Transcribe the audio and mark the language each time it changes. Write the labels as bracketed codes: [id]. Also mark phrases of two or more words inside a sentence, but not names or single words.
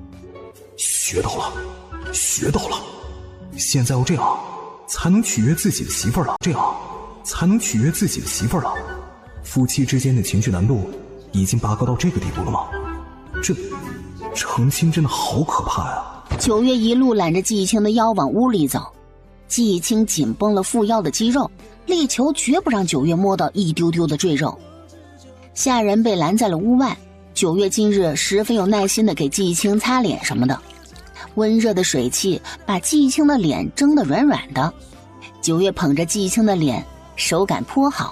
[zh] 學到了，現在要這樣才能取悅自己的媳婦兒了，夫妻之間的情緒難度已經拔高到這個地步了嗎？這成親真的好可怕呀！九月一路攬着季青的腰往屋裡走，季青緊繃了腹腰的肌肉，力求絕不讓九月摸到一丟丟的贅肉。下人被攔在了屋外，九月今日十分有耐心地給季青擦臉什麼的，溫熱的水汽把季青的臉蒸得軟軟的。九月捧着季青的臉，手感頗好。